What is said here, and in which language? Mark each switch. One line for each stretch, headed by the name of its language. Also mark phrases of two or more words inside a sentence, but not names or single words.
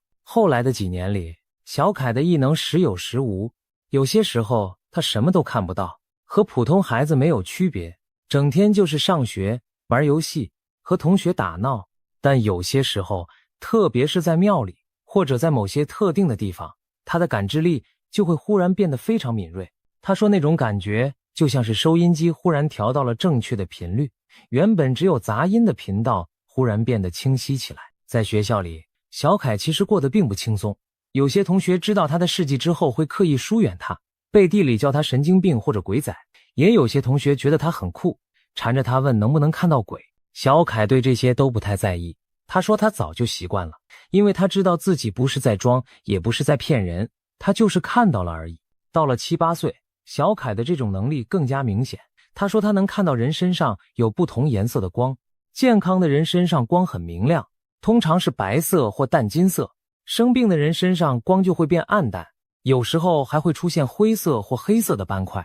Chinese: 後来的幾年裡，小凱的異能時有時無，有些時候他什麼都看不到，和普通孩子沒有區別，整天就是上學、玩遊戲、和同學打鬧。但有些時候，特別是在廟裡或者在某些特定的地方，他的感知力就會忽然變得非常敏銳。他說那種感覺就像是收音機忽然調到了正確的頻率，原本只有雜音的頻道忽然變得清晰起來。在學校裡，小凱其實過得並不輕鬆，有些同學知道他的事跡之後會刻意疏遠他，背地裡叫他神經病或者鬼仔，也有些同學覺得他很酷，纏着他問能不能看到鬼。小凱對這些都不太在意，他說他早就習慣了，因為他知道自己不是在裝，也不是在騙人，他就是看到了而已。到了7、8歲，小凱的這種能力更加明顯。他說他能看到人身上有不同顏色的光，健康的人身上光很明亮，通常是白色或淡金色，生病的人身上光就会变暗淡，有時候還會出现灰色或黑色的斑塊。